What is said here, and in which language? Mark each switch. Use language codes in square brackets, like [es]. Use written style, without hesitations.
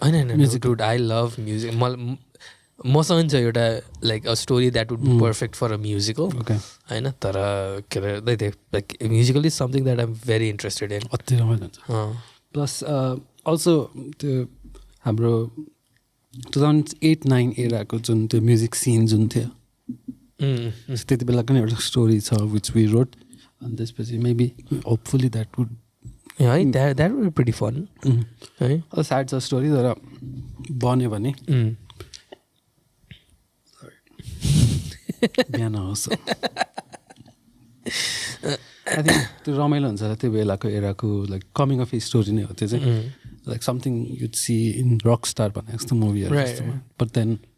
[en] होइन dude I love music [ne] मसँग छ एउटा [en] like a story that would be perfect for a musical [ne] होइन तर के अरे [en] like musical is something that I'm very interested in [ne] अति रमाइलो हुन्छ प्लस अल्सो त्यो हाम्रो 2008-9 एराको जुन त्यो म्युजिक सिन जुन थियो त्यति बेलाको नि एउटा स्टोरी छ [en] which we wrote [ne] अनि त्यसपछि [en] maybe hopefully that would है that would be pretty fun है [ne] स्याड छ स्टोरी तर बन्यो भने बिहान होस् [en] I think [ne] त्यो रमाइलो हुन्छ होला त्यो बेलाको एराको लाइक कमिङ अफ स्टोरी नै हो त्यो चाहिँ [en] like something you'd see in rock star [ne] भने जस्तो मुभीहरू जस्तोमा [en] but then